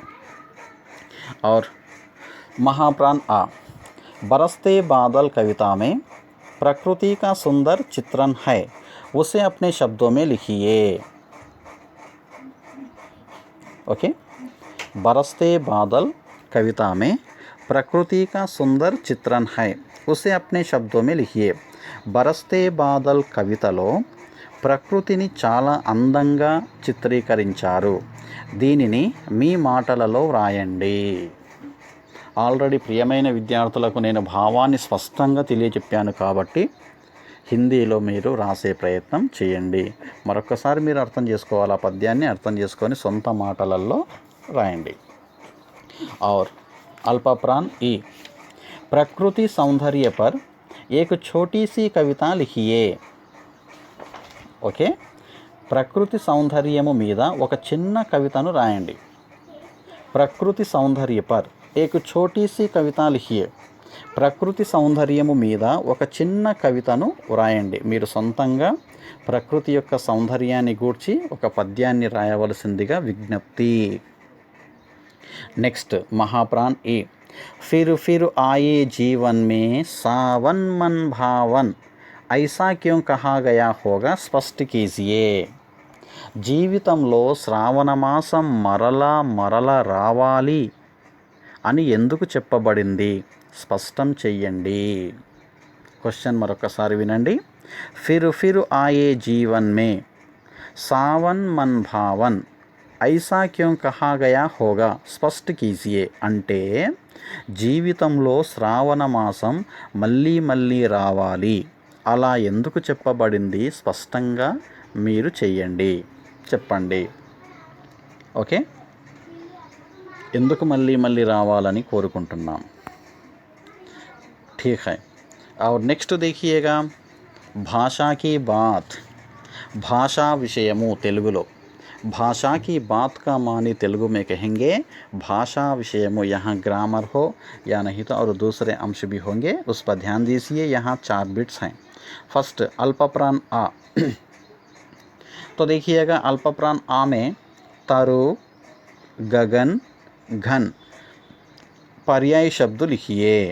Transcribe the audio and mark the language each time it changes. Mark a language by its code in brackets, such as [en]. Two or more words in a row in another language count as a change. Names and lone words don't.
[hi] और महाप्राण आ, बरसते बादल कविता में प्रकृति का सुंदर चित्रण है, उसे अपने शब्दों में लिखिए। ओके, बरसते बादल कविता में प्रकृति का सुंदर चित्रण है, उसे अपने शब्दों में लिखिए। [te] బరస్తే బాదల్ కవితలో ప్రకృతిని చాలా అందంగా చిత్రీకరించారు, దీనిని మీ మాటలలో వ్రాయండి. ఆల్రెడీ ప్రియమైన విద్యార్థులకు నేను భావాన్ని స్పష్టంగా తెలియజెప్పాను కాబట్టి హిందీలో మీరు రాసే ప్రయత్నం చేయండి. మరొకసారి మీరు అర్థం చేసుకోవాలి, ఆ పద్యాన్ని అర్థం చేసుకొని సొంత మాటలలో రాయండి. [hi] और अल्पप्राण ई, प्रकृति सौंदर्य पर एक छोटी सी कविता लिखिए. [te] ఓకే, ప్రకృతి సౌందర్యము మీద ఒక చిన్న కవితను రాయండి. [hi] प्रकृति सौंदर्य पर एक छोटी सी कविता लिखिए. [te] ప్రకృతి సౌందర్యము మీద ఒక చిన్న కవితను వ్రాయండి. మీరు సొంతంగా ప్రకృతి యొక్క సౌందర్యాన్ని గూర్చి ఒక పద్యాన్ని రాయవలసిందిగా విజ్ఞప్తి. [hi] नेक्स्ट महाप्राण ए, फिर आए जीवन में सावन मन भावन, ऐसा क्यों कहा गया होगा स्पष्ट कीजिए. [te] జీవితంలో శ్రావణ మాసం మరలా మరల రావాలి అని ఎందుకు చెప్పబడింది, స్పష్టం చెయ్యండి. క్వశ్చన్ మరొకసారి వినండి. [hi] फिर आए जीवन में सावन मन भावन ऐसा क्यों कहा गया होगा स्पष्ट कीजिए. [te] అంటే జీవితంలో శ్రావణ మాసం మళ్ళీ మళ్ళీ రావాలి, అలా ఎందుకు చెప్పబడింది స్పష్టంగా మీరు చెయ్యండి, చెప్పండి. ఓకే, ఎందుకు మళ్ళీ మళ్ళీ రావాలని కోరుకుంటున్నాం. [hi] ठीक है. और नेक्स्ट देखिएगा, भाषा की बात. [te] భాషా విషయము తెలుగులో. [hi] भाषा की बात का मानी तेलुगु में कहेंगे [te] భాషా విషయము. [hi] यहाँ ग्रामर हो या नहीं तो और दूसरे अंश भी होंगे, उस पर ध्यान दीजिए. यहाँ 4 बिट्स हैं. फर्स्ट अल्पप्राण आ. तो देखिएगा अल्पप्राण आ में तरु, गगन, घन पर्याय शब्द लिखिए.